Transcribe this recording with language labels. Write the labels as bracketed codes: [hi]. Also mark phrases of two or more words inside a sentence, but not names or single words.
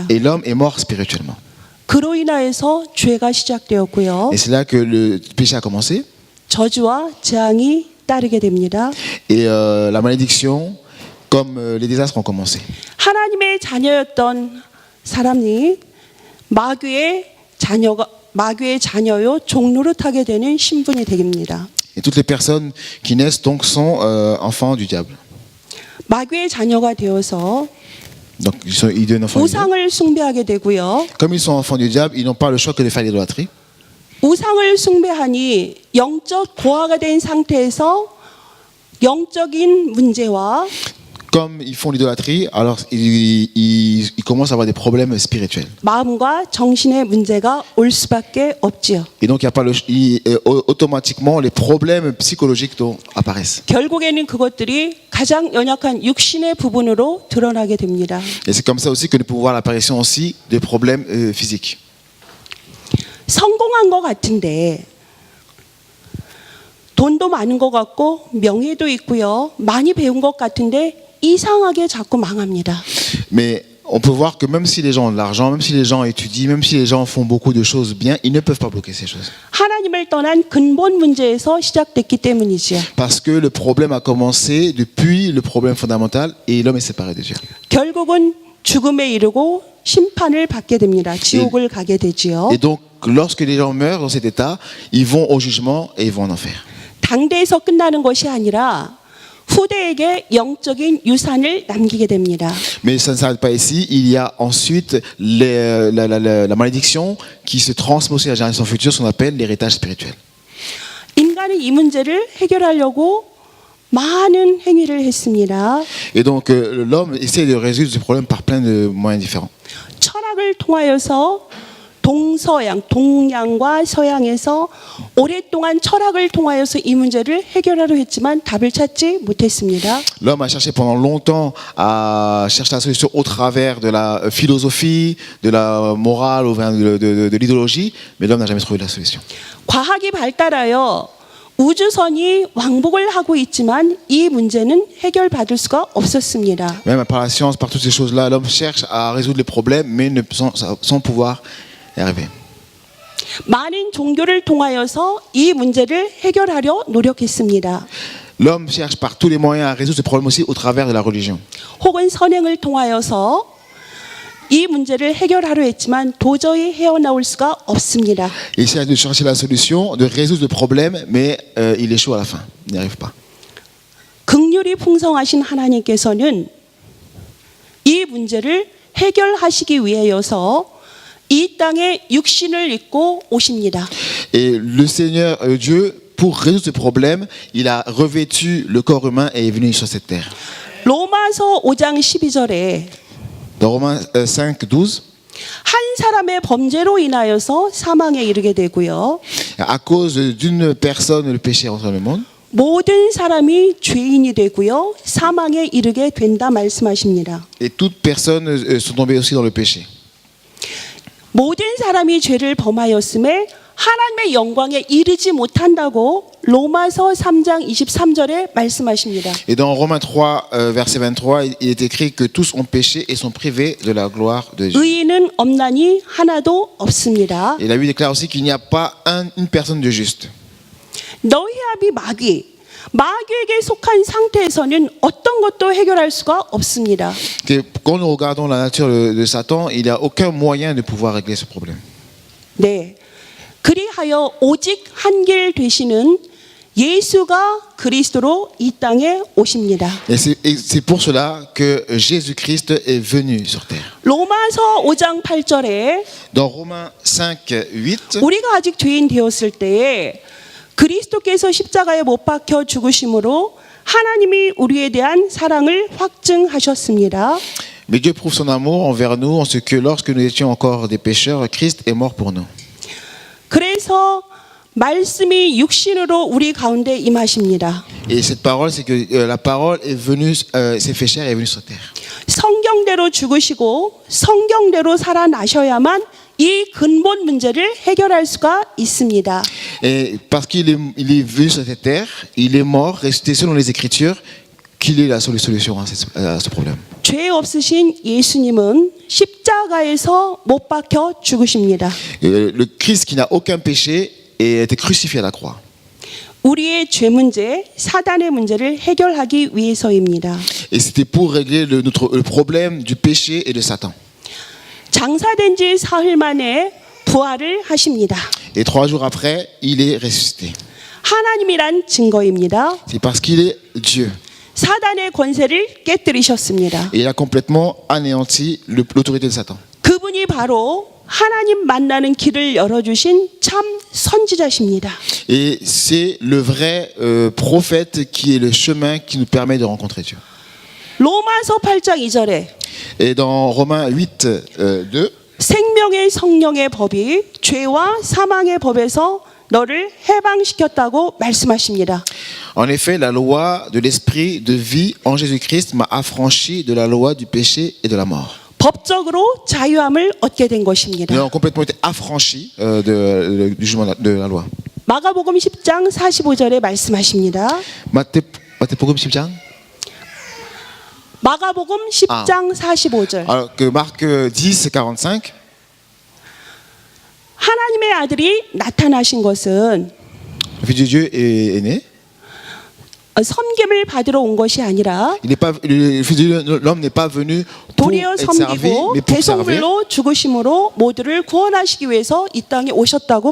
[fr] et l'homme est mort spirituellement. [ko] 그로 인하여서 죄가 시작되었고요. [fr] Et c'est là que le péché a commencé. [ko] 저주와 재앙이 잇따르게 됩니다. [fr] Et la malédiction, comme les désastres ont commencé. [ko] 하나님의 자녀였던 사람이 마귀의 자녀요 종노릇하게 되는 신분이 됩니다. [fr] Et toutes les personnes qui naissent donc sont enfants du diable. [ko] 마귀의 자녀가 되어서 [fr] Donc ils deviennent enfants du diable. [ko] 우상을 숭배하게 되고요. [fr] Comme ils sont enfants du diable, ils n'ont pas le choix que de faire l'idolâtrie. [ko] 우상을 숭배하니 영적 고아가 된 상태에서 영적인 문제와 [fr] Comme ils font l'idolâtrie, alors ils commencent à avoir des problèmes spirituels. [ko] 마음과 정신의 문제가 올 수밖에 없지요. [fr] Et donc il y a pas automatiquement les problèmes psychologiques dont apparaissent. [ko] 결국에는 그것들이 가장 연약한 육신의 부분으로 드러나게 됩니다. [fr] Et c'est comme ça aussi que nous pouvons voir l'apparition aussi des problèmes physiques. [ko] 성공한 것 같은데 돈도 많은 것 같고 명예도 있고요. 많이 배운 것 같은데 이상하게 자꾸 망합니다. [fr] Mais on peut voir que même si les gens ont de l'argent, même si les gens étudient, même si les gens font beaucoup de choses bien, ils ne peuvent pas bloquer ces choses. [ko] 하나님을 떠난 근본 문제에서 시작됐기 때문이지요. [fr] Parce que le problème a commencé depuis le problème fondamental et l'homme est séparé de Dieu. [ko] 결국은 죽음에 이르고 심판을 받게 됩니다. 지옥을 가게 되지요. [fr] Et donc, lorsque les gens meurent dans cet état, ils vont au jugement et ils vont en enfer. [ko] 당대에서 끝나는 것이 아니라 후대에게 영적인 유산을 남기게 됩니다. [fr] Mais ça ne s'arrête pas ici. Il y a ensuite la malédiction qui se transmet aussi à la génération future, ce qu'on appelle l'héritage spirituel. [ko] 인간은 이 문제를 해결하려고 많은 행위를 했습니다. [fr] Et donc, l'homme essaie de résoudre ce problème par plein de moyens différents. [ko] 철학을 통하여서 동양과 서양에서 오랫동안 철학을 통하여서 이 문제를 해결하려 했지만 답을 찾지 못했습니다. [fr] L'homme a cherché pendant longtemps à chercher la solution au travers de la philosophie, de la morale, ou de l'idéologie, mais l'homme n'a jamais trouvé la solution. [ko] 과학이 발달하여 우주선이 왕복을 하고 있지만 이 문제는 해결받을 수가 없었습니다. [fr] Même par la science, par toutes ces choses-là, l'homme cherche à résoudre les problèmes, mais sans pouvoir y arriver. [ko] 많은 종교를 통하여서 이 문제를 해결하려 노력했습니다. [fr] L'homme cherche par tous les moyens à résoudre ce problème aussi au travers de la religion. [ko] 혹은 선행을 통하여서 이 문제를 해결하려 했지만 도저히 헤어나올 수가 없습니다. [fr] Il cherche de chercher la solution, de résoudre le problème, mais il échoue à la fin. Il n'y arrive pas. [ko] 긍휼이 풍성하신 하나님께서는 이 문제를 해결하시기 위하여서 이 땅에 육신을 입고 오십니다. [fr] Et le Seigneur Dieu, pour résoudre ce problème, il a revêtu le corps humain et est venu sur cette terre. [ko] 로마서 5장 12절에 [fr] Dans Romains 5:12, [ko] 한 사람의 범죄로 인하여서 사망에 이르게 되고요. [fr] à cause d'une personne, le péché entre le monde, [ko] 모든 사람이 죄인이 되고요. 사망에 이르게 된다 말씀하십니다. [fr] et toutes personnes sont tombées aussi dans le péché. [ko] 모든 사람이 죄를 범하였음에 하나님의 영광에 이르지 못한다고 로마서 3장 23절에 말씀하십니다. [fr] Et dans Romains 3, verset 23, il est écrit que tous ont péché et sont privés de la gloire de Dieu. [ko] 의인은 없나니 하나도 없습니다. [fr] Et la Bible déclare aussi qu'il n'y a pas une personne de juste. [ko] 너희압이 마귀에게 속한 상태에서는 어떤 것도 해결할 수가 없습니다. [fr] Que quand nous regardons la nature de Satan, il n'y a aucun moyen de pouvoir régler ce problème. [ko] 네. 그리하여 오직 한 길 되시는 예수가 그리스도로 이 땅에 오십니다. [fr] Et c'est pour cela que Jésus-Christ est venu sur terre. [ko] 로마서 5장 8절에 [fr] Dans Romains 5:8, [ko] 우리가 아직 죄인 되었을 때에 그리스도께서 십자가에 못 박혀 죽으심으로 하나님이 우리에 대한 사랑을 확증하셨습니다. [fr] mais Dieu prouve son amour envers nous en ce que lorsque nous étions encore des pécheurs, Christ est mort pour nous. [ko] 그래서 말씀이 육신으로 우리 가운데 임하십니다. [fr] Et cette parole, c'est que la parole est venue, s'est fait chair et est venue sur terre. [ko] 성경대로 죽으시고 성경대로 살아나셔야만 이 근본 문제를 해결할 수가 있습니다. [fr] Et parce qu'il est venu sur cette terre, il est mort, ressuscité selon les Écritures, qu'il est la solution à ce problème. [ko] 죄 없으신 예수님은 십자가에서 못 박혀 죽으십니다. [fr] Et le Christ qui n'a aucun péché a été crucifié à la croix. [ko] 우리의 죄 문제, 사단의 문제를 해결하기 위해서입니다. [fr] Et c'était pour régler le problème du péché et de Satan. [ko] 장사된 지 사흘 만에 부활을 하십니다. [fr] Et 3 jours après, il est ressuscité. [ko] 하나님이란 증거입니다. [fr] C'est parce qu'il est Dieu. [ko] 사단의 권세를 깨뜨리셨습니다. [fr] Et il a complètement anéanti l'autorité de Satan. [ko] 그분이 바로 하나님 만나는 길을 열어주신 참 선지자십니다. [fr] Et c'est le vrai prophète qui est le chemin qui nous permet de rencontrer Dieu. [ko] 로마서 8장 2절에 [fr] Et dans Romains 8, 2, [ko] 생명의 성령의 법이 죄와 사망의 법에서 너를 해방시켰다고 말씀하십니다. [fr] en effet, la loi de l'esprit de vie en Jésus-Christ m'a affranchi de la loi du péché et de la mort. [ko] 법적으로 자유함을 얻게 된 [fr] Nous [ko] 것입니다. [fr] avons complètement été affranchis du jugement de la loi. [ko] 마가복음 10장 45절에 말씀하십니다. Matthé복음 10장. 마가복음 10장 45절. [fr] Alors que Marc 10, 45. [ko] 하나님의 아들이 나타나신 것은 [fr] Le Fils de Dieu est né. [ko] 섬김을 받으러 온 것이 아니라 [fr] Le Fils de l'homme n'est pas venu pour [ko] 도리어 [fr] être servi, [ko] 섬기고 [fr] mais pour servir. [ko] 대속물로 죽으심으로 모두를 구원하시기 위해서 이 땅에 오셨다고